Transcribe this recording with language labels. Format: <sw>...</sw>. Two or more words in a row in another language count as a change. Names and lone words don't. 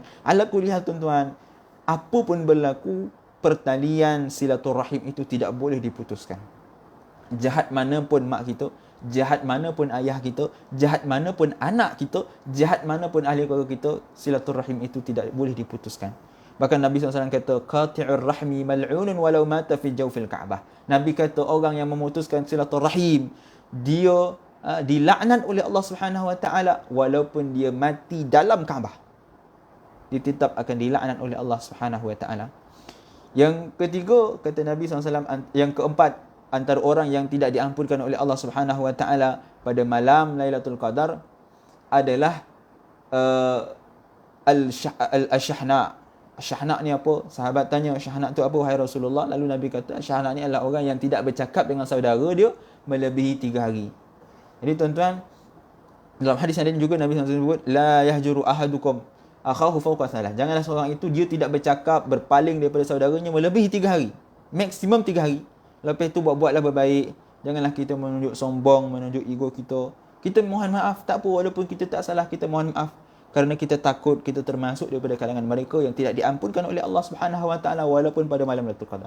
<ms>Ala kuliah tuan-tuan, apa pun berlaku, pertalian silaturahim itu tidak boleh diputuskan. Jahat mana pun mak kita, jahat mana pun ayah kita, jahat mana pun anak kita, jahat mana pun ahli keluarga kita, silaturahim itu tidak boleh diputuskan. Bahkan Nabi SAW kata,</ms> <ar>"قاطع الرحم ملعون ولو مات في جوف الكعبة."</ar> <ms>Nabi kata orang yang memutuskan silaturahim, dia dilaknat oleh Allah</ms> <ar>سبحانه وتعالى</ar> <ms>walaupun dia mati dalam Kaabah. Dia tetap akan dilaknat oleh Allah</ms> <ar>سبحانه وتعالى.</ar> <ms>Yang ketiga, kata Nabi SAW, yang keempat, antara orang yang tidak diampunkan oleh Allah</ms> <ar>سبحانه وتعالى</ar> <ms>pada malam Lailatul Qadar adalah al-syahna. Syahna ni apa? Sahabat tanya, syahna tu apa wahai Rasulullah? Lalu Nabi kata, syahna ni adalah orang yang tidak bercakap dengan saudara dia melebihi 3 hari. Jadi tuan-tuan, dalam hadis yang lain juga Nabi SAW sebut,</ms> <ar>"لا يهجر أحدكم أخاه فوق ثلاث."</ar> <ms>Janganlah seorang itu dia tidak bercakap, berpaling daripada saudaranya melebihi 3 hari. Maksimum 3 hari. Lepas tu buat-buatlah berbaik. Janganlah kita menunjuk sombong, menunjuk ego kita. Kita mohon maaf, tak apa, walaupun kita tak salah, kita mohon maaf. Kerana kita takut kita termasuk daripada kalangan mereka yang tidak diampunkan oleh Allah</ms> <ar>سبحانه وتعالى</ar> <ms>walaupun pada malam Lailatul Qadar.</ms>